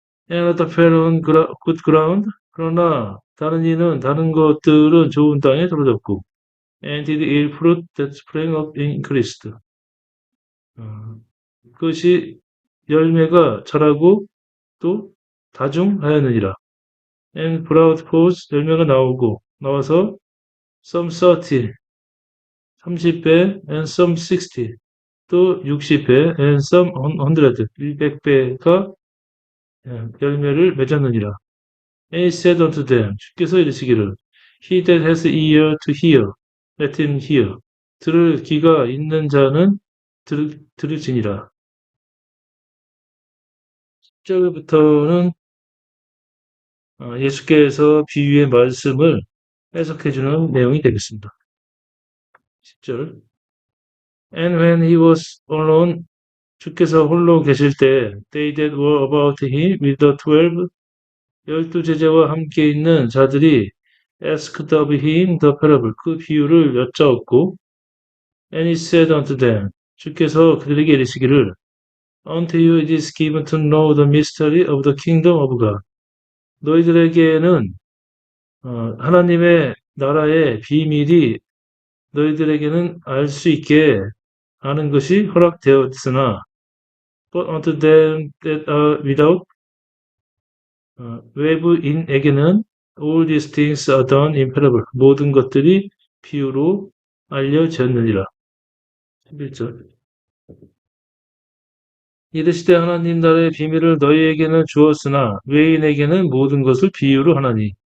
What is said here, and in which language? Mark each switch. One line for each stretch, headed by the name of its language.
English: And other fell on good ground,
Korean: 그러나 다른 것들은 좋은 땅에 떨어졌고,
English: and did yield fruit that sprang up increased.
Korean: 그것이 열매가 자라고 또 다중하였느니라.
English: And brought forth,
Korean: 열매가 나와서
English: some 30, 30배, and some 60, 또 60배, and some 100,
Korean: 100배가 열매를 맺었느니라.
English: And he said unto them,
Korean: 주께서 이르시기를,
English: He that has ear to hear, let him hear.
Korean: 들을 귀가 있는 자는 들을지니라. 10절부터는 예수께서 비유의 말씀을 해석해주는 내용이 되겠습니다. 10절.
English: And when he was alone,
Korean: 주께서 홀로 계실 때,
English: they that were about him with the 12,
Korean: 12 제자와 함께 있는 자들이
English: asked of him the parable,
Korean: 그 비유를 여짜었고,
English: and he said unto them,
Korean: 주께서 그들에게 이르시기를,
English: unto you it is given to know the mystery of the kingdom of God.
Korean: 너희들에게는 하나님의 나라의 비밀이 너희들에게는 알 수 있게 하는 것이 허락되었으나
English: but unto them that are without
Korean: 외부인에게는
English: all these things are done in parable
Korean: 모든 것들이 비유로 알려졌느니라. 11절 이르시되 하나님 나라의 비밀을 너희에게는 주었으나 외인에게는 모든 것을 비유로 하나니.